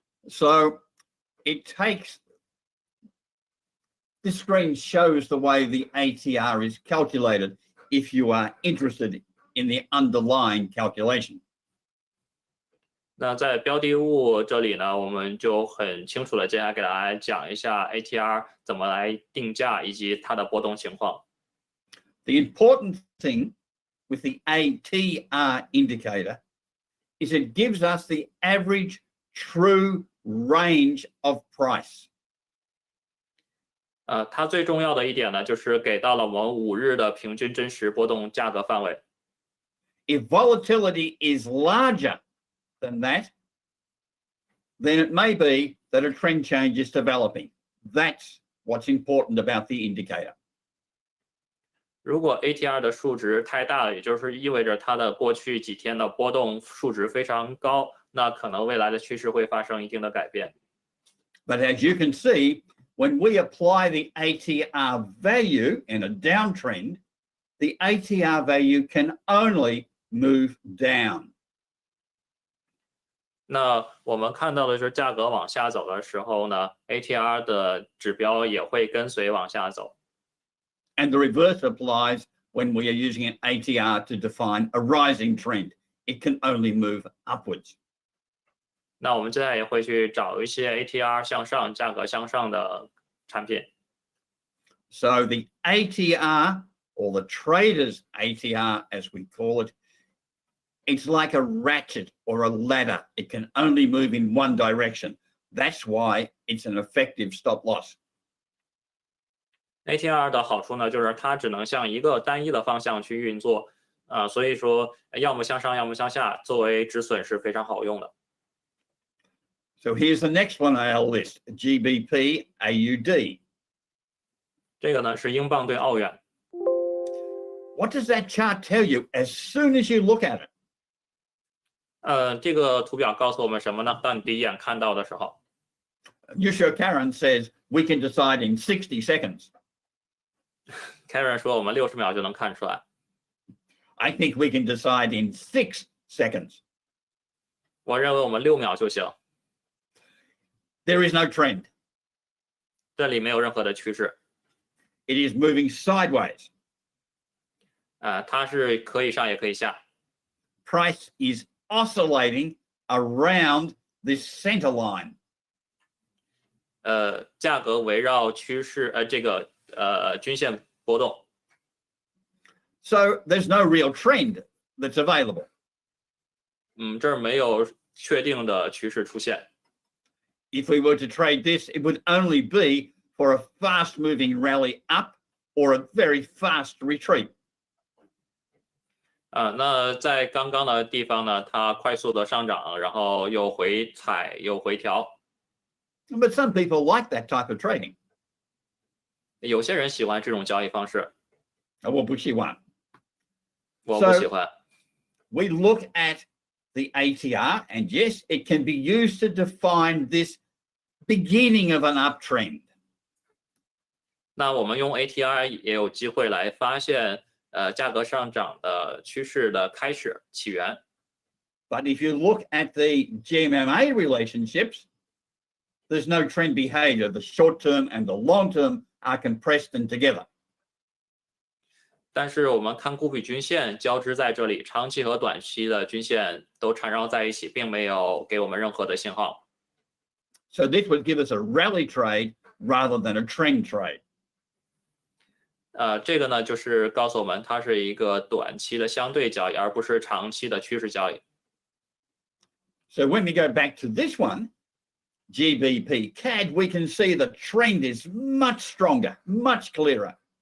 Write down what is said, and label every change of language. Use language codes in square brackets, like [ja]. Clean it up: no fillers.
[en] So it takes, this screen shows the way the ATR is calculated if you are interested in the underlying calculation. [zh] 那在标的物这里呢，我们就很清楚的接下来给大家讲一下 ATR 怎么来定价以及它的波动情况。 [en] The important thing with the ATR indicator is it gives us the average true range of price. [zh] 它最重要的一点呢，就是给到了我们5日的平均真实波动价格范围。 [en] If volatility is larger than that, then it may be that a trend change is developing. That's what's important about the indicator. [zh] 如果 ATR 的数值太大了，也就是意味着它的过去几天的波动数值非常高，那可能未来的趋势会发生一定的改变。 [en] But as you can see, when we apply the ATR value in a downtrend, the ATR value can only move down. [zh] 那我们看到的是价格往下走的时候呢 ，ATR 的指标也会跟随往下走。 [en] And the reverse applies when we are using an ATR to define a rising trend. It can only move upwards. [zh] 那我们接下来也会去找一些 ATR 向上、价格向上的产品。 [en] So the ATR or the trader's ATR, as we call it, it's like a ratchet or a ladder. It can only move in one direction. That's why it's an effective stop loss. [zh] ATR 的好处呢，就是它只能向一个单一的方向去运作，所以说要么向上，要么向下，作为止损是非常好用的。 [en] So here's the next one on our list, GBP AUD. [zh] 这个呢是英镑对澳元。 [en] What does that chart tell you as soon as you look at it? [zh] 这个图表告诉我们什么呢？当你第一眼看到的时候 [en] Yusho Karen says we can decide in 60 seconds. [zh] Karen 说我们60秒就能看出来。 [en] I think we can decide in 6 seconds. [zh] 我认为我们6秒就行。 [en] There is no trend. [zh] 这里没有任何的趋势。 [en] It is moving sideways. [zh] 它是可以上也可以下。 [en] Price is oscillating around this center line. [zh] 价格围绕趋势这个均线波动。 [en] So there's no real trend that's available. [zh] 这儿没有确定的趋势出现。 [en] If we were to trade this, it would only be for a fast-moving rally up or a very fast retreat. [zh] 那在刚刚的地方呢，它快速的上涨，然后又回踩又回调。 [en] But some people like that type of trading. [zh] 有些人喜欢这种交易方式，我不喜欢。我不喜欢。 [en] We look at the ATR, and yes, it can be used to define this beginning of an uptrend. [zh] 那我们用 ATR 也有机会来发现价格上涨的趋势的开始起源。 [en] But if you look at the GMMA relationships, there's no trend behavior. The short term and the long term are compressed and together. [zh] 但是我们看固比均线交织在这里，长期和短期的均线都缠绕在一起，并没有给我们任何的信号。 [en] So this would give us a rally trade rather than a trend trade. [zh] 这个呢，就是告诉我们它是一个短期的相对交易，而不是长期的趋势交易。 [en] So when we go back to this one, GBP CAD, we can see the trend is much stronger, much clearer.